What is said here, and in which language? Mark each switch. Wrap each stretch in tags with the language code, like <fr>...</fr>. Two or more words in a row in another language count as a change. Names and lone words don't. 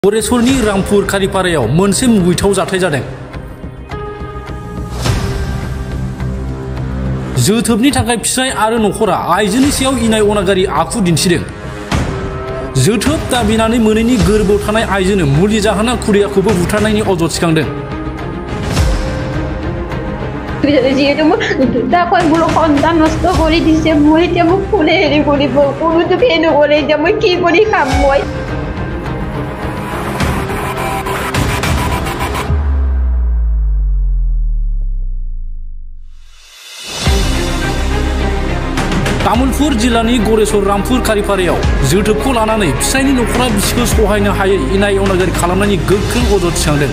<brx>गरेसरनि रामपुर खारिपारायाव मोनसे मुगैथाव जाथाय जादों। जोथोबनि थाखाय फिसाय आरो नखरा आइजोनि सायाव इनाय अनागारि आखु दिन्थिदों। जोथोब दाबिनानै मोनैनि गोरबोआव थानाय आइजोनो मुलि जाहोना खुदियाखौबो बुथारनायनि अजद थिखांदों।</brx> <as>যিহেতু মোক দুটাকৈ মোৰ সন্তান নষ্ট কৰি দিছে, মই এতিয়া মোক কোনে হেৰি কৰিব, কোনোতো ফেৰ নকৰে, এতিয়া মই কি কৰি খাম? মই</as> <brx>तामुलपुर जिल्लानि गरेसर रामपुर खारिपारायाव जोथोबखौ लानानै फिसायनि नखरा बिसिखौ सहायनो हायै इनाय अनागारि खालामनायनि गोख्रों अजद थिखांदों।</brx>